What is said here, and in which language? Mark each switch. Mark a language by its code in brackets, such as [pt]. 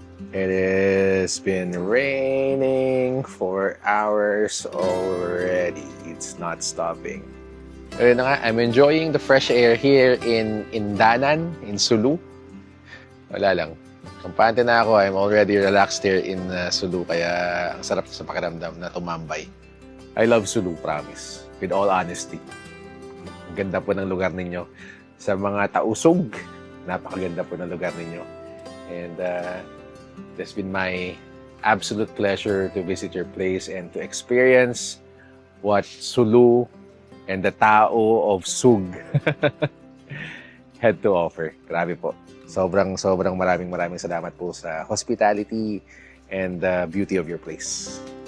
[en] It has been raining for hours already. It's not stopping. [tl] Ayun na nga, [en] I'm enjoying the fresh air here in Indanan, in Sulu. [tl] Wala lang. Kampante na ako. [en] I'm already relaxed here in Sulu. [tl] Kaya ang sarap sa pakiramdam na tumambay. [en] I love Sulu, promise. With all honesty. [tl] Ang ganda po ng lugar ninyo. Sa mga Tausug, napakaganda po ng lugar ninyo. [en] And it's been my absolute pleasure to visit your place and to experience what Sulu and the Tao of Sug had to offer. [tl] Grabe po. Sobrang maraming salamat po sa [en] hospitality and the beauty of your place.